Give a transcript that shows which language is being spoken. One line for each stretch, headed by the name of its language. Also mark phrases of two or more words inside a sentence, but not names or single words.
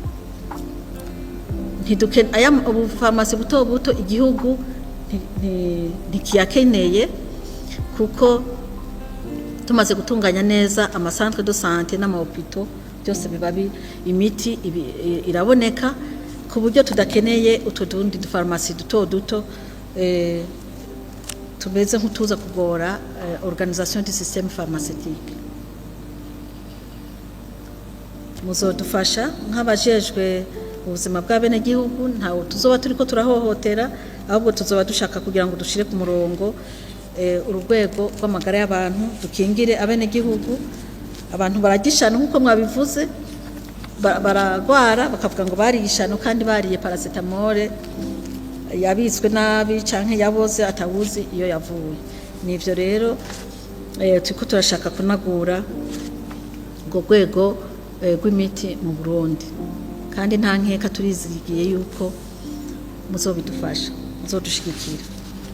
Rundi: aya farumasi buto igihugu ntikiyakeneye kuko tumaze gutunganya neza amasantre
French: de santé
Rundi: n'amahopito byose biba imiti iraboneka ku buryo tudakeneye utudundi farumasi duto tumeze nk'utuza kugora
French: organisation du système pharmaceutique
Rundi: muzodufasha nk'abajejwe ubuzima bw'abene gihugu ntawo tuzoba turiko turahohotera ahubwo tuzoba dushaka kugira ngo dushire ku murongo urugwego rw'amagara y'abantu dukingire abene gihugu abantu baragishana nkuko mwabivuze baragwara bakavuga ngo bariyishano kandi bariye paracetamol yabitswe nabi canke yaboze atawuzi iyo yavuye nivyo rero turiko turashaka kunagura ubwo rwego rw'imiti mu Burundi kandi nta nkeka turizigiye yuko muzobidufasha muzodushigikira